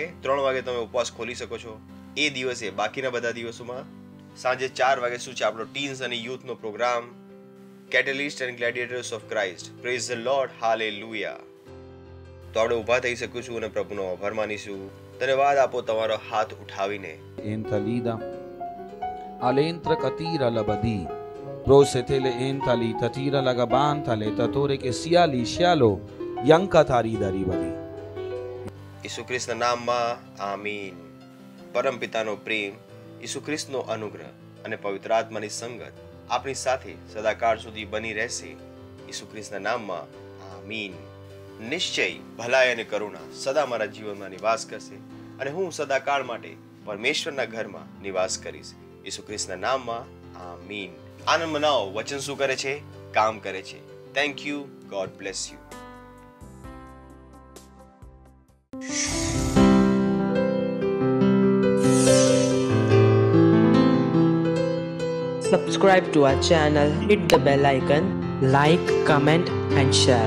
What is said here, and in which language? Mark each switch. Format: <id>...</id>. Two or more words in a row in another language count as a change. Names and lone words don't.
<gu>3 વાગે તમે ઉપવાસ ખોલી શકો છો એ દિવસે. બાકીના બધા દિવસોમાં સાંજે 4 વાગે શું છે? આપણો ટીન્સ અને યુથનો પ્રોગ્રામ, કેટલિસ્ટ એન્ડ ગ્લેડિએટર્સ ઓફ ક્રાઇસ્ટ.</gu> <en>Praise the Lord. Hallelujah.</en> <gu>તો આપણે ઊભા થઈ શકું છું અને પ્રભુનો આભાર માનીશું. ધન્યવાદ આપો તમારો હાથ ઉઠાવીને. Entalida alentra catira la badi prosetele entali tatira la gabantale tatore que siali sialo yanka thari dari badi. ઈસુ ખ્રિસ્તના નામમાં આમીન. પરમ પિતાનો પ્રેમ, ઈસુ ખ્રિસ્તનો અનુગ્રહ અને પવિત્ર આત્માની સંગત આપણી સાથે સદાકાળ સુધી બની રહેશે. ઈસુ ખ્રિસ્તના નામમાં આમીન. નિશ્ચય ભલાઈ અને કરુણા સદા મારા જીવનમાં નિવાસ કરશે અને હું સદાકાળ માટે પરમેશ્વરના ઘરમાં નિવાસ કરીશ. ઈસુ ખ્રિસ્તના નામમાં આમીન. આનંદ મનાવો. વચન શું કરે છે? કામ કરે છે.</gu> <en>Thank you, God bless you. Subscribe to our channel, hit the bell icon, like, comment and share.</en>